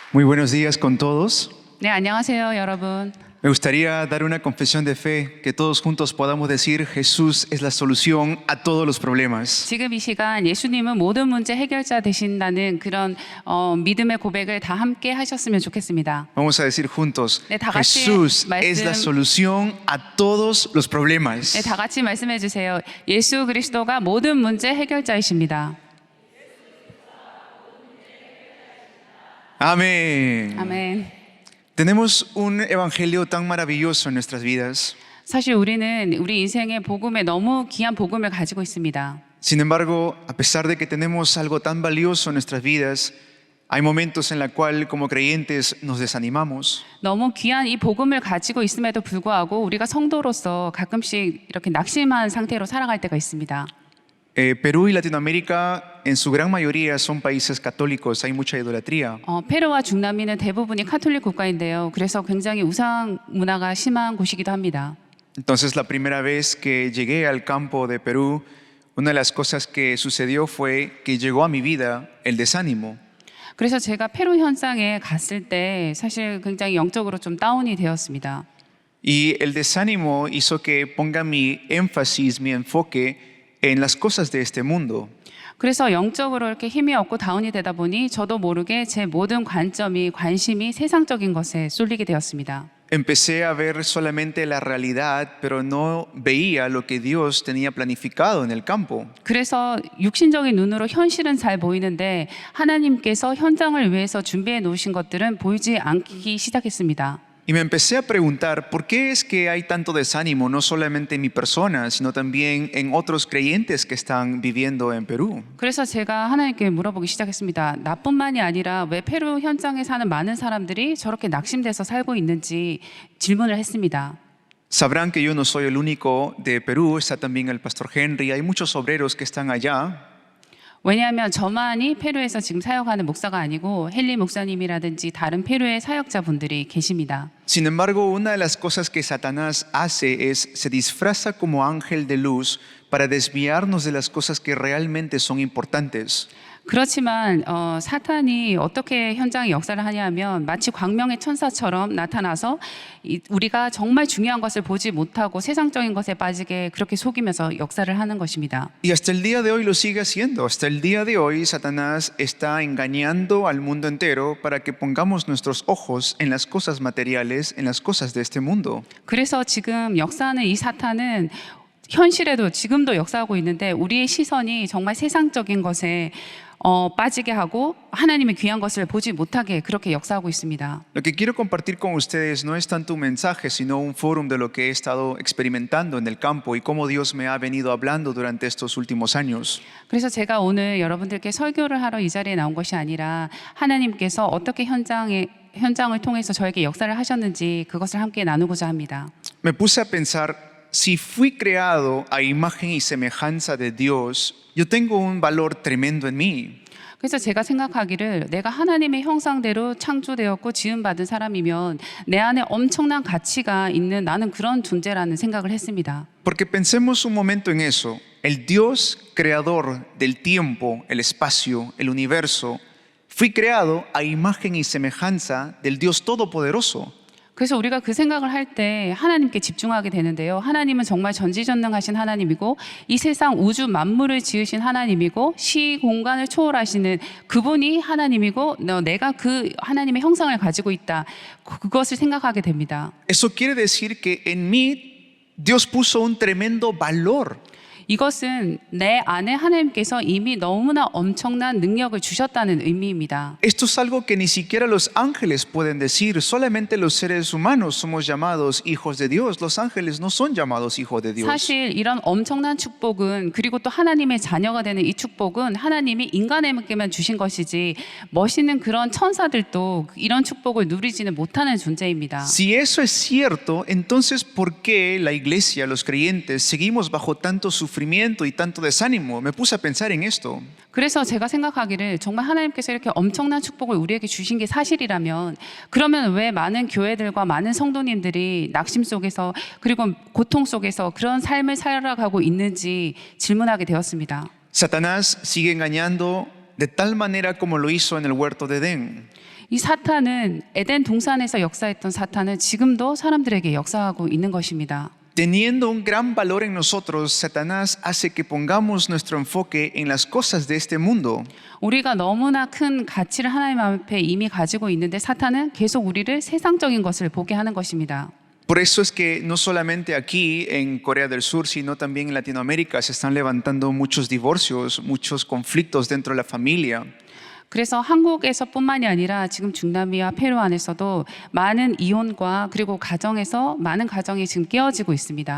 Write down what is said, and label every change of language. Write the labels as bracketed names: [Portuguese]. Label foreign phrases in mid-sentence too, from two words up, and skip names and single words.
[Spanish] Muy buenos días con todos. [Korean] 네, 안녕하세요, 여러분. [Spanish] Me gustaría dar una confesión de fe, que todos juntos podamos decir Jesús es la solución a todos los problemas. [Korean] 지금 이 시간 예수님은 모든 문제 해결자 되신다는 그런 믿음의 고백을 다 함께 하셨으면 좋겠습니다. [Spanish] Vamos a decir juntos, [Korean] 네, 다 같이 [Spanish] Jesús es la [Korean] 말씀- [Spanish] solución a todos los problemas. [Korean] 네, 다 같이 말씀해 주세요. 예수 그리스도가 모든 문제 해결자이십니다. [Spanish] Amén. [Korean] 아멘. [Spanish] Tenemos un evangelio tan maravilloso en nuestras vidas. [Korean] 사실 우리는 우리 인생의 복음에 너무 귀한 복음을 가지고 있습니다. [Spanish] Sin embargo, a pesar de que tenemos algo tan valioso en nuestras vidas, hay momentos en la cual como creyentes nos desanimamos. [Korean] 너무 귀한 이 복음을 가지고 있음에도 불구하고 우리가 성도로서 가끔씩 이렇게 낙심한 상태로 살아갈 때가 있습니다. [Spanish] Perú y Latinoamérica en su gran mayoría son países católicos, hay mucha idolatría. [Korean] 페루와 중남미는 대부분이 카톨릭 국가인데요. 그래서 굉장히 우상 문화가 심한 곳이기도 합니다. [Spanish] Entonces la primera vez que llegué al campo de Perú, una de las cosas que sucedió fue que llegó a mi vida el desánimo. [Korean] 그래서 제가 페루 현장에 갔을 때 사실 굉장히 영적으로 좀 다운이 되었습니다. [Spanish] Y el desánimo hizo que ponga mi énfasis, mi enfoque en las cosas de este mundo. [Korean] 그래서 영적으로 이렇게 힘이 없고 다운이 되다 보니 저도 모르게 제 모든 관심이 세상적인 것에 쏠리게 되었습니다. [Spanish] Empecé a ver solamente la realidad, pero no veía lo que Dios tenía planificado en el campo. [Korean] 그래서 육신적인 눈으로 현실은 잘 보이는데 하나님께서 현장을 위해서 준비해 놓으신 것들은 보이지 않기 시작했습니다. [Spanish] Y me empecé a preguntar, ¿por qué es que hay tanto desánimo, no solamente en mi persona, sino también en otros creyentes que están viviendo en Perú? [Korean] 그래서 제가 하나님께 물어보기 시작했습니다. 나뿐만이 아니라 왜 페루 현장에 사는 많은 사람들이 저렇게 낙심돼서 살고 있는지 질문을 했습니다. [Spanish] Sabrán que yo no soy el único de Perú, está también el pastor Henry, hay muchos obreros que están allá. [Korean] 왜냐하면 저만이 페루에서 지금 사역하는 목사가 아니고 헨리 목사님이라든지 다른 페루의 사역자분들이 계십니다. [Spanish] Sin embargo, una de las cosas que Satanás hace es se disfraza como ángel de luz para desviarnos de las cosas que realmente son importantes. [Korean] 그렇지만 사탄이 어떻게 현장에 역사를 하냐면 마치 광명의 천사처럼 나타나서 우리가 정말 중요한 것을 보지 못하고 세상적인 것에 빠지게 그렇게 속이면서 역사를 하는 것입니다. [Spanish] Y hasta el día de hoy lo sigue haciendo. Hasta el día de hoy Satanás está engañando al mundo entero para que pongamos nuestros ojos en las cosas materiales, en las cosas de este mundo. [Korean] 그래서 지금 역사하는 이 사탄은 현실에도 지금도 역사하고 있는데 우리의 시선이 정말 세상적인 것에 빠지게 하고 하나님의 귀한 것을 보지 못하게 그렇게 역사하고 있습니다. [Spanish] Lo que quiero compartir con ustedes no es tanto un mensaje, sino un fórum de lo que he estado experimentando en el campo y cómo Dios me ha venido hablando durante estos últimos años. [Korean] 그래서 제가 오늘 여러분들께 설교를 하러 이 자리에 나온 것이 아니라 하나님께서 어떻게 현장을 통해서 저에게 역사를 하셨는지 그것을 함께 나누고자 합니다. [Spanish] Me puse a pensar, si fui creado a imagen y semejanza de Dios, yo tengo un valor tremendo en mí. [Korean] 그래서 제가 생각하기를 내가 하나님의 형상대로 창조되었고 지음받은 사람이면 내 안에 엄청난 가치가 있는 나는 그런 존재라는 생각을 했습니다. [Spanish] Porque pensemos un momento en eso. El Dios creador del tiempo, el espacio, el universo, fui creado a imagen y semejanza del Dios Todopoderoso. [Korean] 그래서 우리가 그 생각을 할 때 하나님께 집중하게 되는데요. 하나님은 정말 전지전능하신 하나님이고 이 세상 우주 만물을 지으신 하나님이고 시 공간을 초월하시는 그분이 하나님이고 내가 그 하나님의 형상을 가지고 있다. 그것을 생각하게 됩니다. [Spanish] Eso quiere decir que en mí Dios puso un tremendo valor. [Korean] 이것은 내 안에 하나님께서 이미 너무나 엄청난 능력을 주셨다는 의미입니다. [Spanish] Esto es algo que ni siquiera los ángeles pueden decir. Solamente los seres humanos somos llamados hijos de Dios. Los ángeles no son llamados hijos de Dios. [Korean] 사실 이런 엄청난 축복은 그리고 또 하나님의 자녀가 되는 이 축복은 하나님이 인간에게만 주신 것이지 멋있는 그런 천사들도 이런 축복을 누리지는 못하는 존재입니다. [Spanish] Si eso es cierto, entonces ¿por qué la iglesia, los creyentes, seguimos bajo tanto sufrimiento y tanto desánimo? Me puse a pensar en esto. [Korean] 그래서 제가 생각하기를 정말 하나님께서 이렇게 엄청난 축복을 우리에게 주신 게 사실이라면 그러면 왜 많은 교회들과 많은 성도님들이 낙심 속에서 그리고 고통 속에서 그런 삶을 살아가고 있는지 질문하게 되었습니다. [Spanish] Satanás sigue engañando de tal manera como lo hizo en el huerto de Edén. [Korean] 이 사탄은 에덴 동산에서 역사했던 사탄은 지금도 사람들에게 역사하고 있는 것입니다. [Spanish] Teniendo un gran valor en nosotros, Satanás hace que pongamos nuestro enfoque en las cosas de este mundo. [Korean] 우리가 너무나 큰 가치를 하나님 앞에 이미 가지고 있는데 사탄은 계속 우리를 세상적인 것을 보게 하는 것입니다. [Spanish] Por eso es que no solamente aquí en Corea del Sur, sino también en Latinoamérica se están levantando muchos divorcios, muchos conflictos dentro de la familia. [Korean] 그래서 한국에서뿐만이 아니라 지금 중남미와 페루 안에서도 많은 이혼과 그리고 가정에서 많은 가정이 지금 깨어지고 있습니다.